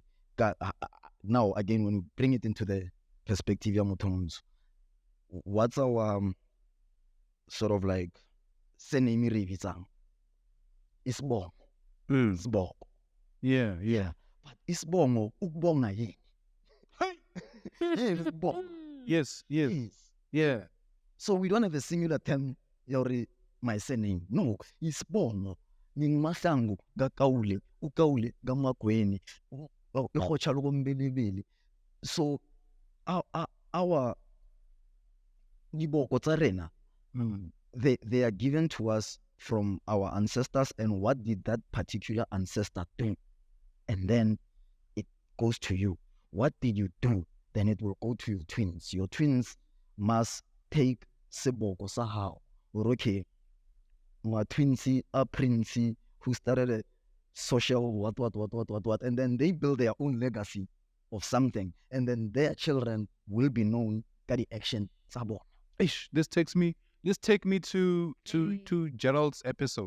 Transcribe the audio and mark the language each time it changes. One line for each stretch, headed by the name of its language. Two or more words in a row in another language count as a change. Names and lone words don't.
English: Now, again, when we bring it into the perspective of Mthokozisi, what's our sort of like surname revitsang?
Zulu: Isibongo. Isibongo.
English: Yeah.
Zulu: But isibongo, ukubonga yini? Isibongo.
English: Yes. Yeah. So we don't have a singular term, my surname. No,
Zulu: isibongo. Mahlangu gakaule, ukaule gamagweni, ihotsha lokombelebele.
English: So our
Southern Sotho: diboko tsa rena,
English: they are given to us from our ancestors, and what did that particular ancestor do? And then it goes to you. What did you do? Then it will go to your twins. Your twins must take
Southern Sotho: seboko sa hao.
English: Or okay, my twinsy, a princey who started a social what, and then they build their own legacy of something, and then their children will be known by the action sabo. Ish, this take me to Gerald's episode.